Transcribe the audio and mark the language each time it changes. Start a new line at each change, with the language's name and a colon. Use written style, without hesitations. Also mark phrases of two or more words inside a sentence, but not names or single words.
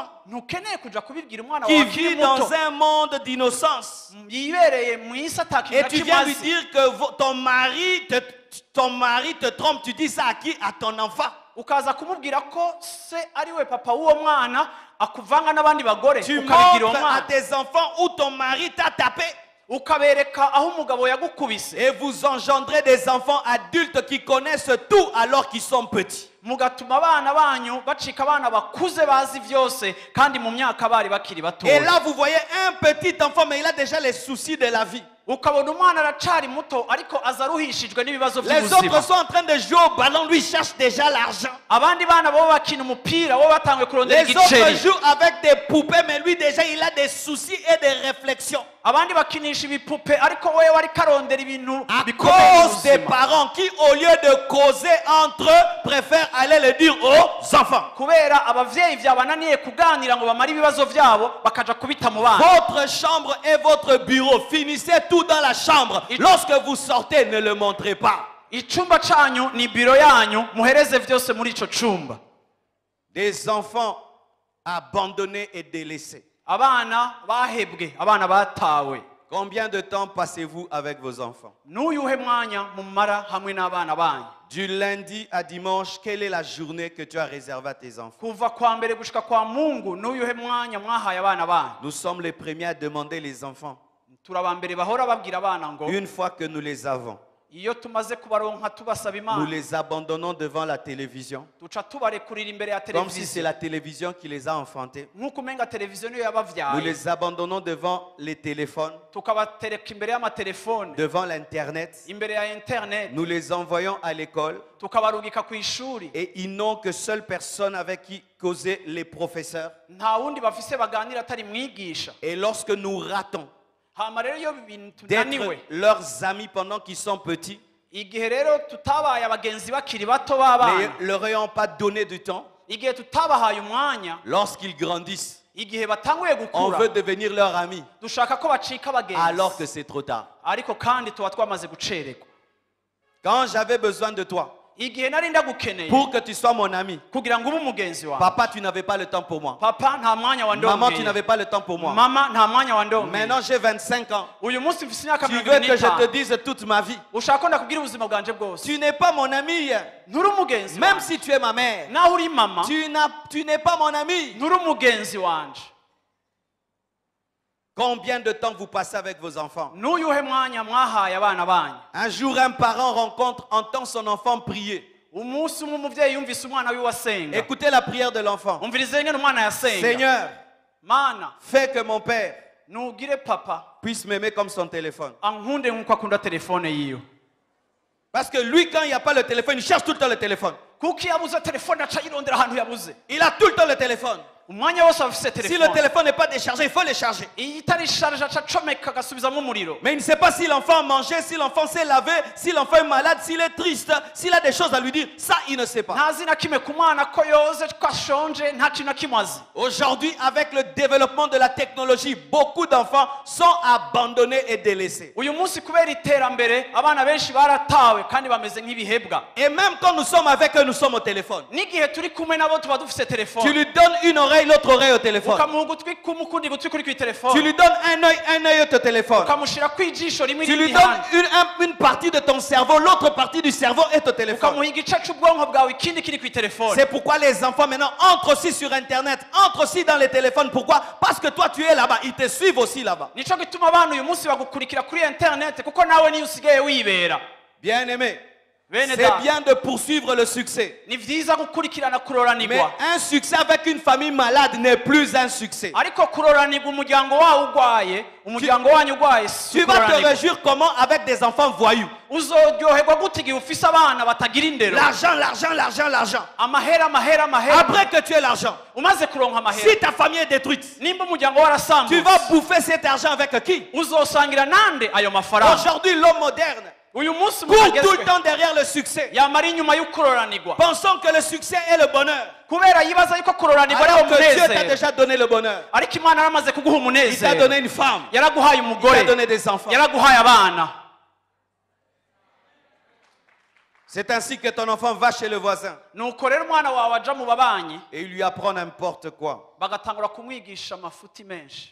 Rundi: ntukeneye kuja kubibwira umwana
French: qui
Rundi: wawe akiri
French: vit dans
Rundi: muto
French: un monde d'innocence.
Rundi: yibereye mu isi atakintu
French: Et
Rundi: na
French: tu
Rundi: kimwe
French: viens lui
Rundi: azi
French: dire que ton mari te trompe. Tu dis ça à qui? À ton enfant.
Rundi: ukaza kumubwira ko se ari we papa w'uwo mwana akuvanga n'abandi bagore
French: Tu
Rundi: ukabibwira uwo
French: montres à
Rundi: mwana
French: tes enfants où ton mari t'a tapé.
Rundi: ukabereka aho umugabo yagukubise
French: Et vous engendrez des enfants adultes qui connaissent tout alors qu'ils sont petits.
Rundi: mugatuma abana banyu bacika abana bakuze bazi vyose kandi mu myaka bari bakiri
French: Et
Rundi: batoya
French: là, vous voyez un petit enfant, mais il a déjà les soucis de la vie.
Rundi: ukabona umwana aracari muto ariko aza aruhishijwe n'ibibazo
French: Les autres
Rundi: by'ubuzima
French: sont en train de jouer au ballon, lui cherche déjà l'argent.
Rundi: abandi bana bo bakina umupira bo batanguye kurondera
French: Les autres
Rundi: igiceri
French: jouent avec des poupées, mais lui déjà il a des soucis et des réflexions.
Rundi: abandi bakinisha ibipupe ariko wewe ariko arondera ibintu
French: À
Rundi: bikomeye mu
French: cause des
Rundi: buzima
French: parents qui, au lieu de causer entre eux, préfèrent aller le dire aux enfants.
Rundi: kubera abavyeyi vyabananiye kuganira ngo bamare ibibazo vyabo bakaja kubita mu bana
French: Votre chambre est votre bureau. Finissez tout dans la chambre. Lorsque vous sortez, ne le montrez pas.
Rundi: icumba canyu ni biro yanyu muhereze vyose muri ico cumba
French: Des enfants abandonnés et délaissés.
Rundi: abana bahebwe abana batawe
French: Combien de temps passez-vous avec vos enfants?
Rundi: n'uyuhe mwanya mumara hamwe n'abana banyu
French: Du lundi à dimanche, quelle est la journée que tu as réservée à tes enfants?
Rundi: kuva kwa mbere gushika kwa mungu n'uyuhe mwanya mwahaye abana banyu
French: Nous sommes les premiers à demander les enfants.
Rundi: turabambere bahora babwira abana ngo
French: Une fois que nous les avons,
Rundi: iyo tumaze kubaronka tubasaba
French: nous
Rundi: imana
French: les abandonnons devant la télévision.
Rundi: duca tubarekurira imbere ya
French: Comme si c'est
Rundi: televiziyo
French: la télévision qui les a enfantés.
Rundi: nk'uko umenga televiziyo niyo
French: Nous
Rundi: yabavyaye
French: les abandonnons devant les téléphones,
Rundi: tukabatereka imbere y'amatelefone
French: devant l'Internet.
Rundi: imbere ya internet
French: Nous les envoyons à l'école
Rundi: tukabarungika ku ishuri
French: et ils n'ont que seule personne avec qui causer les professeurs.
Rundi: nta wundi bafise baganira atari mwigisha
French: Et lorsque nous ratons
Rundi: hama rero iyo ibintu tunaniwe
French: d'être leurs amis pendant qu'ils sont petits,
Rundi: igihe rero tutabaye abagenzi bakiri bato b'abana
French: ne leur ayant pas donné du temps,
Rundi: igihe tutabahaye umwanya
French: lorsqu'ils grandissent,
Rundi: igihe batanguye
French: on
Rundi: gukura
French: veut devenir leur ami,
Rundi: dushaka ko bacika
French: alors que
Rundi: abagenzi
French: c'est trop tard.
Rundi: ariko kandi tuba twamaze gucererwa.
French: Quand j'avais besoin de toi,
Rundi: igihe nari ndagukeneye
French: pour que tu sois mon ami,
Rundi: kugira ngo ube umugenzi wawe,
French: papa, tu n'avais pas le temps pour moi.
Rundi: papa nta mwanya
French: Maman, tu
Rundi: wandongeye,
French: n'avais pas le temps pour moi.
Rundi: mama nta mwanya wandongeye.
French: Maintenant, j'ai 25 ans.
Rundi: uyu munsi mfise imyaka
French: Tu veux que je te
Rundi: 25,
French: dise toute ma vie.
Rundi: ushaka ko ndakubwira ubuzima bwanje bwose.
French: Tu n'es pas mon ami.
Rundi: nturi umugenzi
French: Même
Rundi: wanje.
French: si tu es ma mère,
Rundi: naho uri mama
French: tu n'es pas mon ami.
Rundi: nturi umugenzi wanje.
French: Combien de temps vous passez avec vos enfants?
Rundi: n'uyuhe mwanya mwahaye abana banyu?
French: Un jour, un parent entend son enfant prier.
Rundi: umunsi umwe umuvyeyi yumvise umwana wiwe asenga.
French: Écoutez la prière de l'enfant.
Rundi: umvirize ngene umwana yasenga.
French: Seigneur,
Rundi: mana
French: fais que mon père
Rundi: nugire papa
French: puisse m'aimer comme son téléphone.
Rundi: ankunde nk'uko akunda telefone yiwe.
French: Parce que lui, quand il n'y a pas le téléphone, il cherche tout le temps le téléphone.
Rundi: kuko iyo abuze telefone aca yirondera ahantu yabuze.
French: Il a tout le temps le téléphone.
Rundi: umwanya wose afise
French: Si le
Rundi: telefone.
French: téléphone n'est pas déchargé, il faut le charger.
Rundi: iyo itari sharje aca acomeka agasubizamo umuriro.
French: Mais il ne sait pas si l'enfant a mangé, si l'enfant s'est lavé, si l'enfant est malade, s'il est triste, s'il a des choses à lui dire. Ça, il ne sait pas.
Rundi: ntazi na kimwe ku mwana ko yoze ko ashonje nta kintu na kimwe azi.
French: Aujourd'hui, avec le développement de la technologie, beaucoup d'enfants sont abandonnés et délaissés.
Rundi: uyu munsi kubera iterambere abana benshi baratawe kandi bameze nk'ibihebwa.
French: Et même quand nous sommes avec eux, nous sommes au téléphone.
Rundi: n'igihe turi kumwe nabo tuba dufise
French: Tu
Rundi: telefone.
French: lui donnes une oreille, l'autre oreille au téléphone.
Rundi: ukamuha ugutwi kumwe ukundi gutwi kuri
French: Tu
Rundi: kw'itelefone.
French: lui donnes un œil au téléphone.
Rundi: ukamushira kw'ijisho rimwe
French: Tu lui
Rundi: irindi
French: donnes
Rundi: handi.
French: une partie de ton cerveau, l'autre partie du cerveau est au téléphone.
Rundi: ukamuha igice c'ubwonko bwawe ikindi kiri kw'itelefone.
French: C'est pourquoi les enfants maintenant entrent aussi sur Internet, entrent aussi dans les téléphones. Pourquoi? Parce que toi tu es là-bas, ils te suivent aussi là-bas.
Rundi: nico gituma abana uyu munsi bagukurikira kuri internet kuko nawe niyo usigaye wibera.
French: Bien-aimé,
Rundi: bene
French: c'est
Rundi: da
French: bien de poursuivre le succès.
Rundi: ni vyiza gukurikirana
French: Mais
Rundi: kuroranirwa,
French: un succès avec une famille malade n'est plus un succès.
Rundi: ariko kuroranirwa umuryango wawe ugwaye, umuryango wanyu ugwaye si
French: Tu vas te
Rundi: kuroranirwa.
French: réjouir comment avec des enfants voyous?
Rundi: uzoryoherwa gute igihe ufise abana batagira indero?
French: L'argent, l'argent, l'argent, l'argent.
Rundi: amahera amahera amahera.
French: Après que tu aies l'argent,
Rundi: umaze kuronka amahera,
French: si ta famille est détruite,
Rundi: nimba umuryango
French: tu
Rundi: warasambutse
French: vas bouffer cet argent avec qui?
Rundi: uzosangira nande ayo mafaranga?
French: Aujourd'hui, l'homme moderne
Rundi: uyu munsi
French: court tout le
Rundi: mutagezwe
French: temps derrière le succès,
Rundi: yamara inyuma y'ukuroranirwa
French: pensant que le succès est le bonheur.
Rundi: kubera yibaza yuko kuroranirwa ariwo
French: Alors que Dieu t'a
Rundi: munezero.
French: déjà donné le bonheur.
Rundi: ariko imana yaramaze kuguha
French: Il t'a
Rundi: umunezero,
French: donné une femme,
Rundi: yaraguhaye
French: il t'a
Rundi: umugore,
French: donné des enfants.
Rundi: yaraguhaye abana.
French: C'est ainsi que ton enfant va chez le voisin
Rundi: nuko rero umwana wawe aja mu babanyi
French: et il lui apprend n'importe quoi.
Rundi: bagatangura kumwigisha amafuti menshi.